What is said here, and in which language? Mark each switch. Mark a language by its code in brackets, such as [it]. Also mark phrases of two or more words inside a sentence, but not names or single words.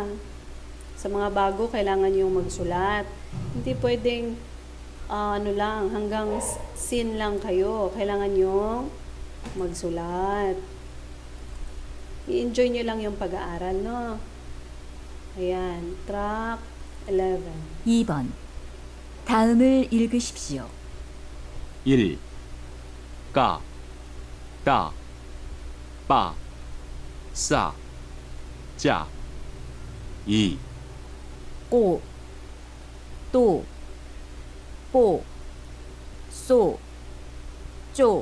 [tl] Sa mga bago, kailangan yung magsulat. Hindi pwedeng, hanggang sin lang kayo. Kailangan yung magsulat. I-enjoy nyo lang yung pag-aaral, no? Ayan, track 11. [ko] 2번. 다음을 읽으십시오. 1. 까, 따, 빠, 싸, 짜. 2. 꼬, 또, 뽀, 쏘, 쪼.